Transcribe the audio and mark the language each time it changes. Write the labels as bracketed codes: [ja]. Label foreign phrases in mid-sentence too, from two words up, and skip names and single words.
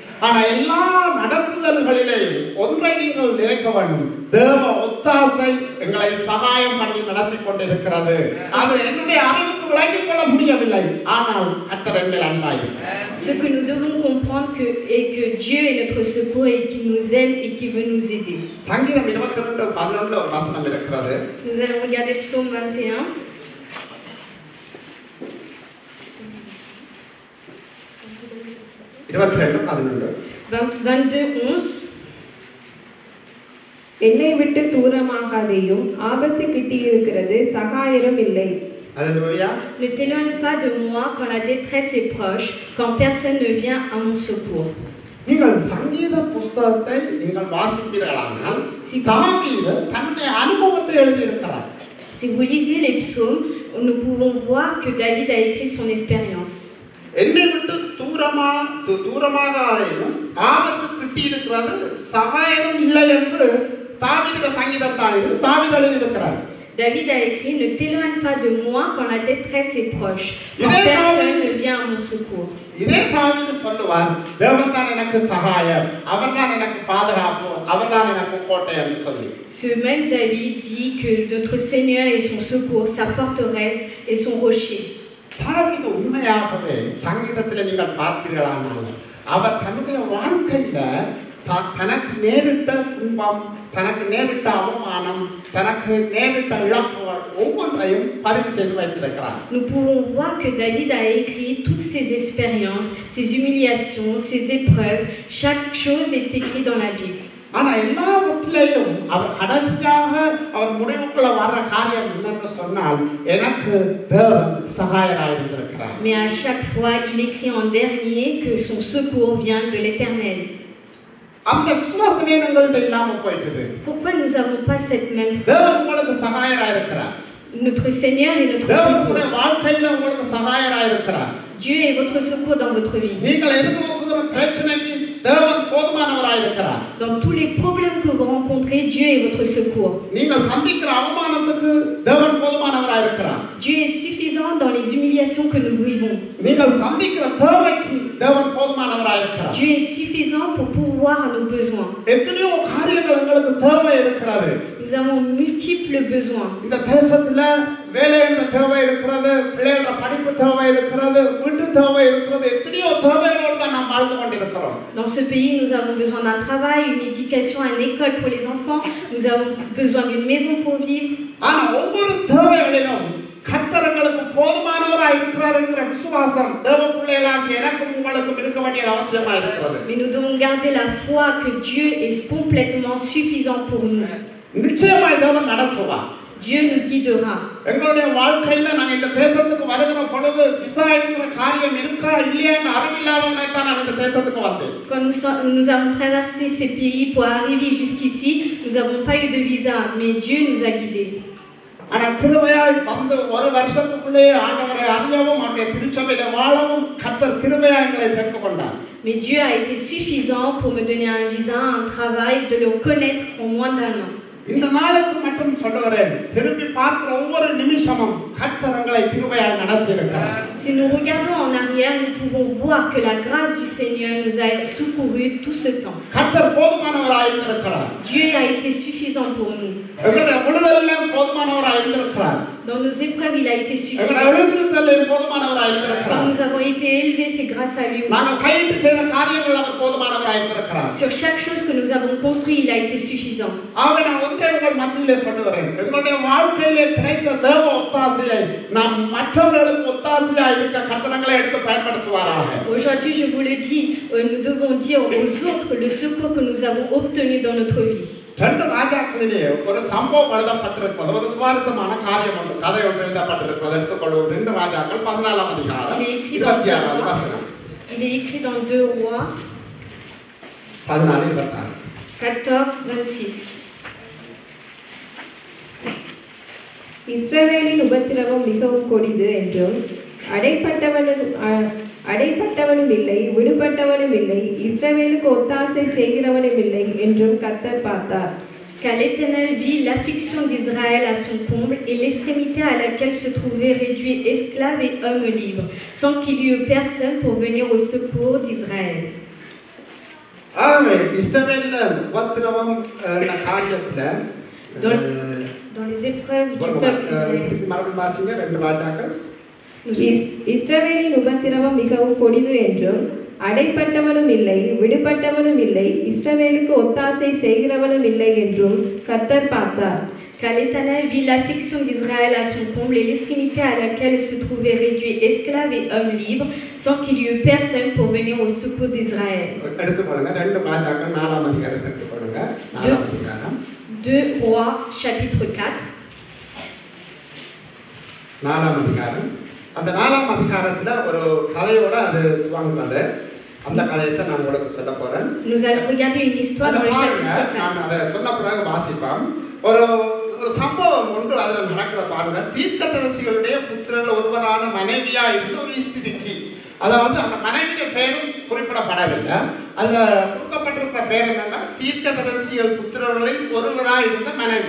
[fr] Ce que nous devons comprendre est que Dieu est notre secours et qu'il nous aime et qu'il veut nous aider. Nous allons regarder Psaume 21. [ta] என்னை விட்டு தூரமாகாதேயும் ஆபத்து கிட்டியிருக்கிறது சகாயரும் இல்லை. [fr] Ne t'éloigne pas de moi quand la détresse est proche, quand personne ne vient à mon secours. [ta] நீங்கள் சங்கீத புத்தகத்தை நீங்கள் வாசிப்பீர்களானால் தாவீது தன்னுடைய அனுபவத்தை எழுதியிருக்கிறார். [fr] Si vous lisez les psaumes, nous pouvons voir que David a écrit son expérience. [ta] என்னை விட்டு தூரமாகாதேயும் ஆபத்து கிட்டியிருக்கிறது சகாயரும் இல்லை என்று தாவீது சங்கீதத்தான் தாவீது எழுதியிருக்கிறார். [fr] David a écrit, ne t'éloigne pas de moi quand la détresse est proche, quand personne ne vient à mon secours. [ta] இதே தாவீது சொல்லுவார், தேவன் தான் எனக்கு சகாயர், அவர்தான் எனக்கு பாதுகாப்பு, அவர்தான் எனக்கு கோட்டை என்று சொல்லி. [fr] Ce même David dit que notre Seigneur est son secours, sa forteresse et son rocher. [ta] தாவீது உண்மையாகவே சங்கீதத்தில் நீங்கள் பார்ப்பீர்களானால் அவர் தன்னுடைய வாழ்க்கையில தனக்கு நேரிட்ட துன்பம், தனக்கு நேரிட்ட அவமானம், தனக்கு நேரிட்ட இழப்புகள் ஒவ்வொன்றையும் பதிவு செய்து வைத்திருக்கிறார். [fr] Nous pouvons voir que David a écrit toutes ses expériences, ses humiliations, ses épreuves. Chaque chose est écrite dans la Bible. [ta] ஆனா எல்லாவற்றிலையும் அவர் கடைசியாக அவர் முடிவுக்குள்ள வர்ற காரியம் என்னன்னு சொன்னால் எனக்கு தேவன் சகாயராய் இருந்திருக்கிறார். [fr] Mais à chaque fois, il écrit en dernier que son secours vient de l'Éternel. [ta] அந்த விசுவாசமே எங்கள்கிட்ட இல்லாம போயிட்டது. [fr] Pourquoi nous n'avons pas cette même foi? [ta] தேவன் உங்களுக்கு சகாயராய் இருக்கிறார். [fr] Notre Seigneur est notre [ta] தேவன் [fr] secours. [ta] உங்களுடைய வாழ்க்கையில உங்களுக்கு சகாயராய் இருக்கிறார். [fr] Dieu est votre secours dans votre vie. [ta] நீங்கள் எதிர்நோக்குகிற பிரச்சனைக்கு தேவன் போதுமானவராய் இருக்கிறார். [fr] Dans tous les problèmes que vous rencontrez, Dieu est votre secours. [ta] நீங்கள் சந்திக்கிற அவமானத்துக்கு தேவன் போதுமானவராய் இருக்கிறார். [fr] Dieu est suffisant dans les humiliations que nous vivons. [ta] நீங்கள் சந்திக்கிற தேவைக்கு தேவன் போதுமானவராய் இருக்கிறார். [fr] Dieu est suffisant pour pourvoir à nos besoins. [ta] எத்தனையோ காரியங்கள் உங்களுக்கு தேவை இருக்கிறது. [fr] Nous avons multiples besoins. [ta] இந்த தேசத்துல வேலை என்ற தேவை இருக்கிறது, பிள்ளைகளோட படிப்பு தேவை இருக்கிறது, வீட்டு தேவை இருக்கிறது, எத்தனையோ தேவைகளோடு தான் நாம் வாழ்ந்து கொண்டிருக்கிறோம். [fr] Dans ce pays, nous avons besoin d'un travail, une éducation, une école pour les enfants. Nous avons besoin d'une maison pour vivre. [ta] ஆனா ஒவ்வொரு தேவைகளிலும் கர்த்தர் எங்களுக்கு போதுமானவராய் இருக்கிறார் என்கிற விசுவாசம் தேவ பிள்ளைகளாகிய எனக்கும் உங்களுக்கும் இருக்க வேண்டியது அவசியமா இருக்கிறது. [fr] Mais nous devons garder la foi que Dieu est complètement suffisant pour nous. [ta] நிச்சயமாய் தேவன் நடத்துவார். [fr] Dieu nous guidera. [ta] எங்களுடைய வாழ்க்கையில நாங்கள் இந்த தேசத்துக்கு வருகிற பொழுது விசா என்கிற காரியம் இருக்கா இல்லையான்னு அறிவில்லாதவனை தான் நான் இந்த தேசத்துக்கு வந்தேன். [fr] Quand nous avons traversé ces pays pour arriver jusqu'ici, nous n'avons pas eu de visa, mais Dieu nous a guidés. [ta] ஆனா கிருபையாய் வந்து ஒரு வருஷத்துக்குள்ளே ஆண்டவரை அறியவும் அவருடைய திருச்சபையில வாழவும் கர்த்தர் கிருபையாய் எங்களை தெரிந்து கொண்டார். [fr] Mais Dieu a été suffisant pour me donner un visa, un travail, de le connaître en moins d'un an. [ta] இந்த நாளுக்கு மட்டும் சொல்லுகிறேன், திரும்பி பார்க்கிற ஒவ்வொரு நிமிஷமும் கர்த்தர் எங்களை கிருபையாய் நடத்தி இருக்கிறார். [fr] Si nous regardons en arrière, nous pouvons voir que la grâce du Seigneur nous a secourus tout ce temps. [ta] கர்த்தர் போதுமானவராய் இருக்கிறார். [fr] Dieu a été suffisant pour nous. [ta] எங்களுடைய விடுதலையிலும் போதுமானவராய் இருக்கிறார். [fr] Dans nos épreuves, il a été [ta] எங்களுடைய [fr] suffisant. [ta] எழுந்திருத்தலிலும் போதுமானவராய் [fr] Quand [ta] இருக்கிறார். [fr] nous avons été élevés, c'est grâce à lui. [ta] நாங்கள் கையிட்டு செய்த காரியங்கள் அவர் போதுமானவராய் இருக்கிறார். [fr] Sur chaque chose que nous avons construit, il a été suffisant. [ta] ஆக நான் ஒன்றை உங்கள் மத்தியிலே சொல்லுகிறேன், எங்களுடைய வாழ்க்கையிலே கிடைத்த தேவ ஒத்தாசையை நாம் மற்றவர்களுக்கு ஒத்தாசையாய் இருக்க கர்த்தரங்களை எடுத்து பயன்படுத்துவாராக. [fr] Aujourd'hui, je vous le dis, nous devons dire aux autres le secours que nous avons obtenu dans notre vie. [ta] ரெண்டு ராஜாக்களிலே ஒரு சம்பவம் எழுதப்பட்டிருக்கிறது, ஒரு சுவாரஸ்யமான காரியம் ஒன்று, கதை ஒன்று எழுதப்பட்டிருக்கிறது. எடுத்துக்கொள்வோம். 2 ராஜாக்கள் 14ஆம் அதிகாரம் 26வது வசனம். [fr] Il est écrit dans 2 Rois 14:26. 14-26. [ta] இஸ்ரவேலின் உபத்திரவம் மிகவும் கொடிது என்றும் அடைப்பட்டவனும் இல்லை, விடுபட்டவனும் இல்லை, இஸ்ரவேலுக்கு ஒத்தாசை செய்கிறவனும் இல்லை என்றும் கர்த்தர் பார்த்தார். [fr] Car l'Éternel vit l'affliction d'Israël à son comble et l'extrémité à laquelle se trouvait réduit esclaves et hommes libres, sans qu'il y eût personne pour venir au secours d'Israël. [ta] ஆமென். இஸ்ரவேலின் உபத்திரவம் காரியத்துல [fr] Dans les épreuves du peuple d'Israël. [ta] மறுபடியும் வாசிங்க. 2 ராஜாக்கள். இஸ்ரவேலின் உபத்திரவம் மிகவும் கொடிது என்றும் அடைப்பட்டவனும் இல்லை, விடுபட்டவனும் இல்லை, இஸ்ரவேலுக்கு ஒத்தாசை செய்கிறவனும் இல்லை என்றும் கர்த்தர் பார்த்தார். [fr] Car l'Éternel vit l'affliction d'Israël à son comble et l'extrémité à laquelle se trouvaient réduits esclaves et hommes libres, sans qu'il y eût personne pour venir au secours d'Israël. [ta] எடுத்துக்கொள்ளுங்க. 2 ராஜாக்கள் 4ஆம் அதிகாரத்தை எடுத்துக்கொள்ளுங்க. 4ஆம் அதிகாரம் [fr] 2 Rois chapitre 4. [ta] 4ஆம் அதிகாரம். அந்த 4ஆம் அதிகாரத்துல ஒரு கதையோட அது துவங்குறது. அந்த கதையை நான் உங்களுக்கு சொல்ல போறேன். [fr] Nous allons regarder une histoire dans le chapitre 4. [ta] நான் அதை சொன்ன பிறகு வாசிப்போம். ஒரு சம்பவம் ஒன்று அதில் நடக்கிற பாருங்க. தீர்க்கதரிசிகளுடைய புத்திரர்கள் ஒருவரான மனைவியா இருந்த ஒரு ஸ்திதிக்கு, அதாவது அந்த மனைவியுடைய பெயரும் குறிப்பிடப்படவில்லை. அதுல கொடுக்கப்பட்டிருக்கிற பெயர் என்னன்னா தீர்க்கதரிசிகள் புத்திரர்களில் ஒருவராக இருந்த மனைவி.